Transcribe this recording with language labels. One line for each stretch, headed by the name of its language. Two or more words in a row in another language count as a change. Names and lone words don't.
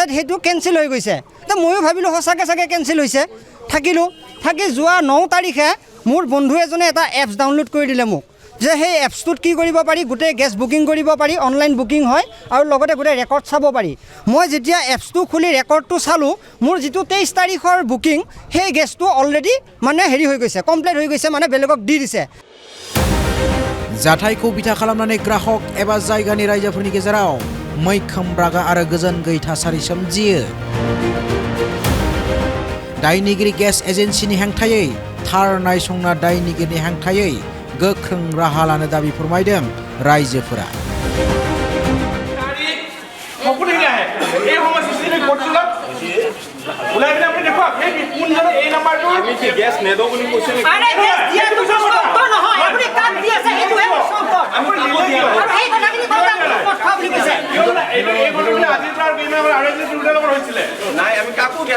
Assamese: সেইটো কেনচেল হৈ গৈছে তো ময়ো ভাবিলোঁ সঁচাকৈ চাগে কেনচেল হৈছে থাকিলোঁ থাকি যোৱা 9 তাৰিখে মোৰ বন্ধু এজনে এটা
English: apps download
Assamese: কৰি দিলে মোক যে সেই এপছটোত কি কৰিব পাৰি গোটেই
English: gas booking
Assamese: কৰিব পাৰি
English: online booking
Assamese: হয় আৰু লগতে গোটেই ৰেকৰ্ড চাব পাৰি মই যেতিয়া এপছটো খুলি ৰেকৰ্ডটো চালোঁ মোৰ যিটো 23 তাৰিখৰ বুকিং সেই গেছটো অলৰেডি মানে হেৰি হৈ গৈছে কমপ্লিট হৈ গৈছে মানে বেলেগক দি দিছে
Bodo: जाथायखौ बिथा खालामनानै ग्राहक एबा जायगानि रायजोफोरनि गेजेराव मैखोम रागा आरो गोजोन गैयै थासारि सोमजियो दायनिगिरि
English: gas agency
Bodo: हेंथायै थार नायसंना दायनिगिरिनि हेंथायै गोख्रों राहा लानो दाबि फोरमायदों रायजोफोरा
Assamese: গেছ নেদাও বুলি কৈছে নাই আমি কাকো